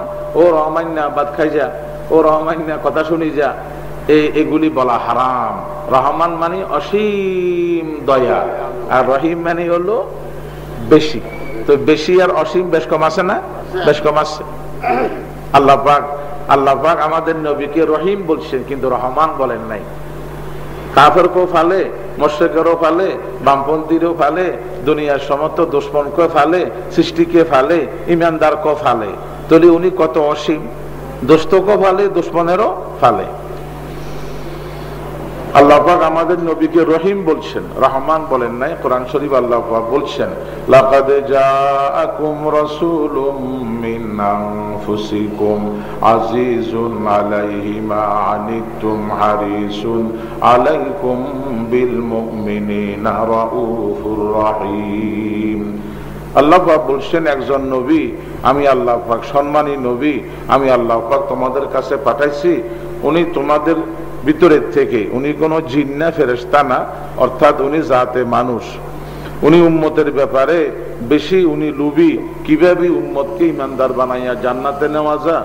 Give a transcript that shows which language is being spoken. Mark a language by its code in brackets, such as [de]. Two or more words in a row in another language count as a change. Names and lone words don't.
[bn] ও রহমান না, বাদ খাই যা, ও রহমান না, কথা শুনি যা, এগুলি বলা হারাম। রহমান মানে অসীম দয়া, আর রহিম মানে হলো বেশি। তো বেশি আর অসীম বেশ কম আছে না? বেশ কম আছে। আল্লাহ পাক আমাদের নবীকে রহিম বলছেন, কিন্তু রহমান বলেন নাই। কাফেরকেও ফালে, মুশরিকেরও ফালে, বামপন্থীরও ফালে, দুনিয়ার সমস্ত দুশ্মনকে ফালে, সৃষ্টিকে ফালে, ইমানদারকেও ফালে। তাহলে উনি কত অসীম, দোস্তকেও ফালে, দুশ্মনেরও ফালে। আল্লাহ পাক আমাদের নবীকে রহিম বলছেন, রহমান বলেন নাই। কোরআন শরীফ আল্লাহ পাক বলছেন, [ar] لقد جاءكم رسول من أنفسكم عزيز عليه ما عنتم حريص عليكم بالمؤمنين رءوف رحيم. [bn] আল্লাহ পাক বলছেন, একজন নবী, আমি আল্লাহ পাক সম্মানী নবী, আমি আল্লাহ পাক তোমাদের কাছে পাঠাইছি। উনি তোমাদের ভিতরের থেকে, উনি কোন জিন না, ফেরেশতা না, অর্থাৎ উনি জাতে মানুষ। উনি উম্মতের ব্যাপারে বেশি উনি লুবি, কিভাবে উম্মতকে ইমানদার বানাইয়া জান্নাতে নেওয়া যায়।